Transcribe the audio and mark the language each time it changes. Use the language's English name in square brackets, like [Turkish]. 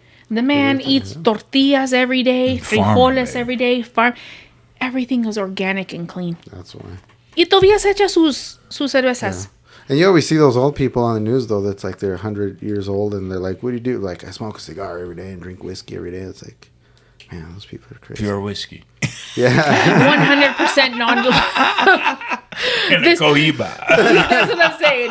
[English] The man eats tortillas every day, frijoles every day, farm. Everything is organic and clean. That's why. [Spanish] Y todavía se echa sus cervezas. [English] Yeah. And you always see those old people on the news, though, that's like they're 100 years old, and they're like, what do you do? Like, I smoke a cigar every day and drink whiskey every day. It's like, man, those people are crazy. Pure whiskey. Yeah. 100% non-dilute. And a cohiba. That's what I'm saying.